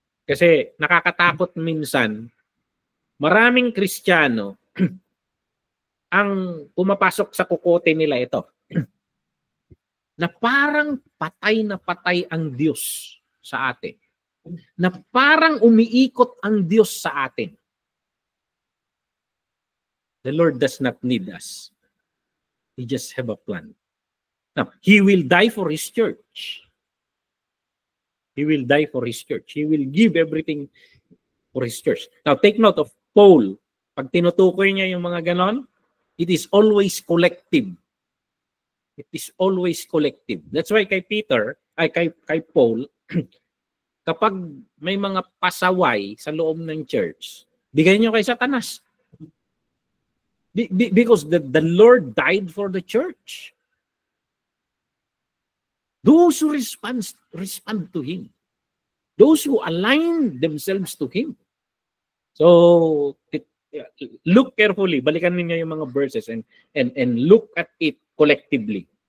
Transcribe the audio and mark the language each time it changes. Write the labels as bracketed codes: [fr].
[tl] Kasi nakakatakot minsan, maraming Kristiyano ang pumapasok sa kukote nila ito. Na parang patay na patay ang Diyos sa atin. Na parang umiikot ang Diyos sa atin. [en] The Lord does not need us. He just have a plan. Now, He will die for His church. He will die for His church. He will give everything for His church. Now, take note of Paul. [tl] Pag tinutukoy niya yung mga ganon, [en] it is always collective. It is always collective. That's why [tl] kay Peter, kay Paul, kapag may mga pasaway sa loob ng church, bigay niyo kay Satanas. [en] Because the Lord died for the church. Those who respond to Him. Those who align themselves to Him. So, look carefully. [tl] Balikan ninyo yung mga [en] verses and look at it collectively.